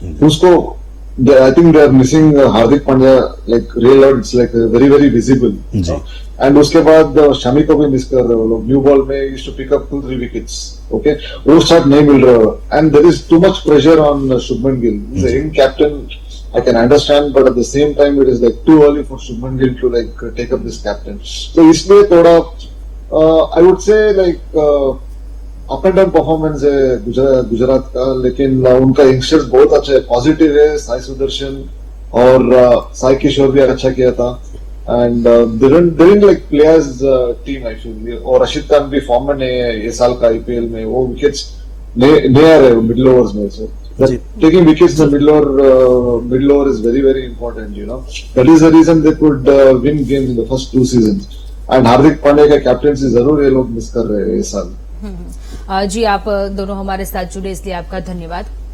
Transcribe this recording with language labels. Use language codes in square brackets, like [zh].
[en] उसको I think they are missing Hardik Pandya like real out, it's like very very visible. [hi] And उसके बाद शमी को भी मिस कर रहे हो लोग. न्यू बॉल में used to pick up 2-3 wickets. [en] okay, [hi] वो स्टार्ट नहीं मिल रहा [en] And there is too much pressure on Shubman Gill. Is a young captain, I can understand, but at the same time it is like too early for Shubman Gill to like take up this captain. [hi] So इसलिए थोड़ा [en] I would say like up and down performance [hi] है गुजरात का, लेकिन उनका youngsters बहुत अच्छे है, positive है. साई सुदर्शन और साई किशोर भी अच्छा किया था. [en] And they didn't like players team I feel. [hi] और रशीद खान भी फॉर्म में नहीं है ये साल का आईपीएल में. वो विकेट्स नहीं आ रहे मिडिल ओवर्स में. [en] So taking wickets in the middle over is very very important, you know. That is the reason they could win games in the first 2 seasons. [hi] And Hardik Pandya का कैप्टनसी जरूर ये लोग miss कर रहे हैं इस साल. जी, आप दोनों हमारे साथ जुड़े इसलिए आपका धन्यवाद.